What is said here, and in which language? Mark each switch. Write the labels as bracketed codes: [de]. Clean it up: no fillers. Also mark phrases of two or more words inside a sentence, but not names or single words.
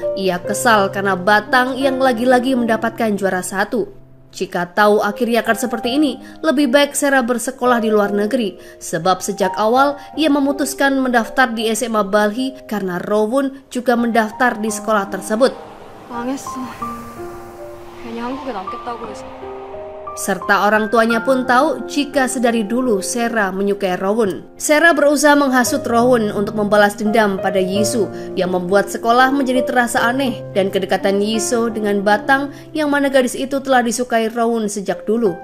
[id] Ia kesal karena Batang yang lagi-lagi mendapatkan juara 1. Jika tahu akhirnya akan seperti ini, lebih baik Sera bersekolah di luar negeri. Sebab sejak awal ia memutuskan mendaftar di SMA Balhi karena Rowun juga mendaftar di sekolah tersebut. [ko] 망했어. 괜히 한국에 남겠다고 해서. [id] Serta orang tuanya pun tahu jika sedari dulu Sera menyukai Rowun. Sera berusaha menghasut Rowun untuk membalas dendam pada Yiso yang membuat sekolah menjadi terasa aneh, dan kedekatan Yiso dengan Batang yang mana gadis itu telah disukai Rowun sejak dulu.